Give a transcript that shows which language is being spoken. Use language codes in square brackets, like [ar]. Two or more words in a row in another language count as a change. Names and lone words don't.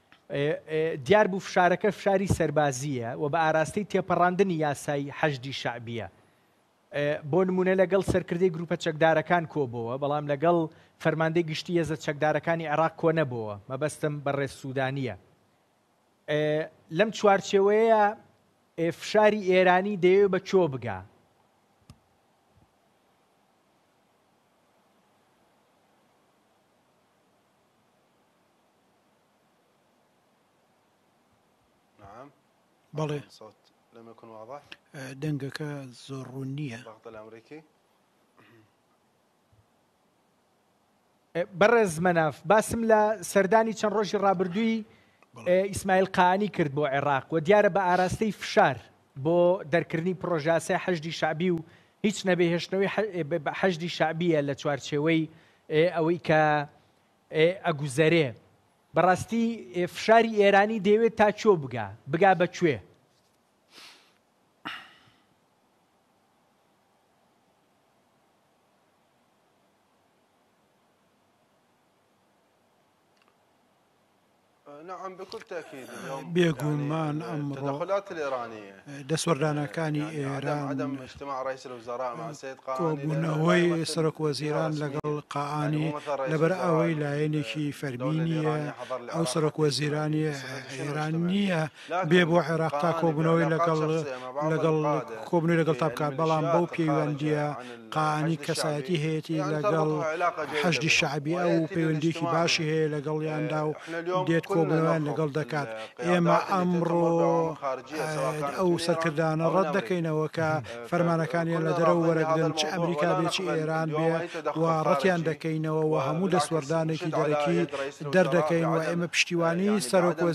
[ckb] دیار بوو فشارەکە فشاری سەربازیە و بە ئاراستەی تێپەڕاندنی یاسای حەشدی شعبیە بۆ نمونە لەگەڵ سەرکردەی گروپە چەکدارەکان کۆبووە بەڵام لەگەڵ فەرماندەی گشتی هێزە چەکدارەکانی عێراق کۆ نەبووە مەبەستم بەڕێز سوودانیە لەم چوارچێوەیە فشاری ئێرانی دەیەوێت بە چۆ بگا بەڵێ [ar] الصوت لم يكن واضح [ckb] دەنگەکە زۆر ڕوون نییە [ar] الضغط الامريكي [ckb] بەڕێز مەناف باسم لە سەردانی چەند ڕۆژی ڕابردووی ئیسماعیل قانی کرد بۆ عێراق و دیارە بە ئاراستەی فشار بۆ دەرکردنی پرۆژاسە حەشدی شعبی و هیچ نەبێهێشتنەوەی حەشدی شعبیە لە چوارچێوەی ئەوەی کە ئەگوزەرێ بەڕاستی فشاری ئێرانی دەیەوێت تا چۆ بگا بەکوێ [ar] نعم بكل تأكيد اليوم [ckb] بێگومان ئەمڕۆ [ar] التدخلات الإيرانية [ckb] دەسوەردانەکانی ئێران [ar] عدم اجتماع رئيس الوزراء مع السيد قاعني [ckb] کۆبوونەوەی سەرۆک وەزیران لەگەڵ قاعانی لەبەر ئەوەی لایەنێکی فەرمینیە ئەو سەرۆک وەزیرانی ئێران نییە بێ بۆ عێراق تا کۆبوونەوەی لەگەڵ کۆبنەوەی لەگەڵ تا بکات بەڵام بەو پەیوەندیە قاعانی کەسایەتی هەیەی لەگەڵ حەشدی شعبی ئەو پەیوەندیەکی باشی هەیە لەگەڵیاندا و دێت کۆبوونەوەیان لەگەڵ دەکات ئێمە ئەمڕۆ ئەو سەرکردانە ڕەت دەکەینەوە کە فەرمانەکانیان لە دەرەوە وەرەگرن چ ئەمریکا بێ چی ئێران بێ و ڕەتیان دەکەینەوە و هەموو دەسوەردانێکی دەرەکی دەردەکەین و ئێمە پشتیوانی سەرۆک